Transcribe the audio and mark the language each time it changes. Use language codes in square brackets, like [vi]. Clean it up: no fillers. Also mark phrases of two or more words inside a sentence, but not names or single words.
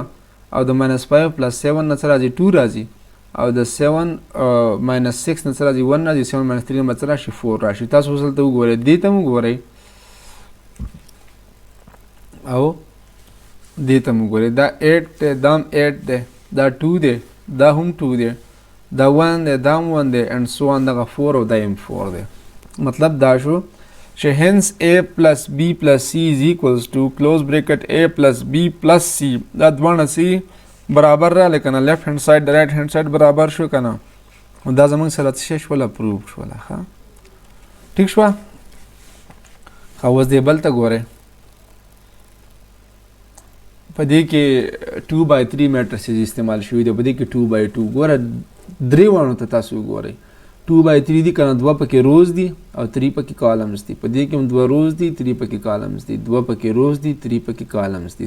[ps] او د -5 + 7 نه څه راځي 2 راځي او د 7 - 6 نه څه راځي 1 راځي 7 - 3 نه څه راشي 4 راشي. تاسو وسل ته وګورئ دې ته وګورئ او دې ته وګورئ دا 8 دی دا 8 دی دا 2 دی دا هم 2 دی دا 1 دی دا 1 دی [en] and so on [ps] دغه 4 او دا هم 4 دی. مطلب دا شو چې [en] hence a + b + c is equals to close bracket a + b + c [ps] دا دوانه c برابر را لکنه [en] left hand side [ps] د [en] right hand side [ps] برابر شو کنه دا زمونږ سره څه شول پروف شول. ښه ټیک شو. خو اوس دې بل ته ګورئ په دې کې 2/3 میټریسز استعمال شوي دي په دې کې 2/2 ګوره درې وانو ته تاسو وګورئ 2/3 دي کنه 2 پکې روز دي او 3 پکې کالمز دي په دې کې هم 2 روز دي 3 پکې کالمز دي 2 پکې روز دي 3 پکې کالمز دي.